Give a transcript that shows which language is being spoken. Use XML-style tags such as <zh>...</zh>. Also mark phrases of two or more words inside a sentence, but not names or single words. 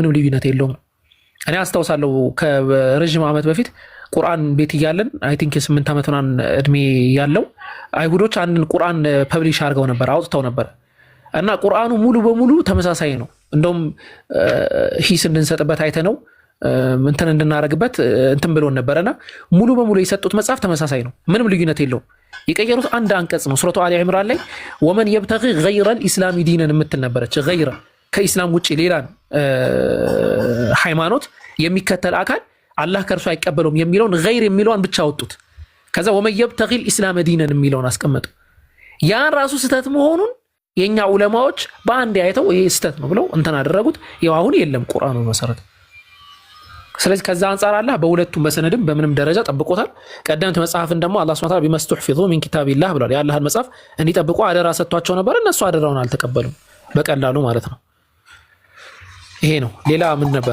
<am>ምንም ልዩነት የለውም እኔ አስታውሳለሁ ከረጅም ዓመት በፊት ቁርአን ቤት ይያለን</am> <en>I think</en> <am>8 ዓመት ምናምን እድሜ ያለው አይሁዶች አንድን ቁርአን ፐብሊሽ አድርገው ነበር አውጥተው ነበር እና ቁርአኑ ሙሉ በሙሉ ተመሳሳይ ነው እንደውም ሂስ እንድንሰጥበት አይተ ነው እንትን እንድናረግበት እንትን ብሎን ነበርና ሙሉ በሙሉ የሰጡት መጽሐፍ ተመሳሳይ ነው ምንም ልዩነት የለውም የቀየሩት አንድ አንቀጽ ነው ሱረቱ አሊ ኢምራን ላይ ወመን</am> <ar>يبتغ غير الاسلام</ar> <am>دينا የምትል ነበረች غير ከኢስላም ውጪ ሌላን ሃይማኖት የሚከተል አካል አላህ ከርሱ አይቀበለውም የሚለውን غير የሚለውን ብቻ አወጡት ከዛ ወመን</am> <ar>يبتغ الاسلام دينا</ar> <am>የሚለውን አስቀመጡ ያን ራሱ ስተት መሆኑን የኛ ዑለማዎች በአንድ አይተው ይሄ ስተት ነው ብለው እንተና አደረጉት ያው አሁን የለም ቁርአኑ መሰረት ስለዚህ ከዛ አንፃር አላህ በሁለቱም በሰነድም በምንም ደረጃ ጠብቆታል ቀደምት መጽሐፍን ደግሞ አላህ</am> <ar>سبحانه وتعالى بما استحفظوا من كتاب الله</ar> <am>ብሏል የአላህን መጽሐፍ እንዲጠብቁ አደራ ሰጥቷቸው ነበር እነሱ አደራውን አልተቀበሉም በቀላሉ ማለት ነው ይሄ ነው። ሌላ ምን ነበረ?</am>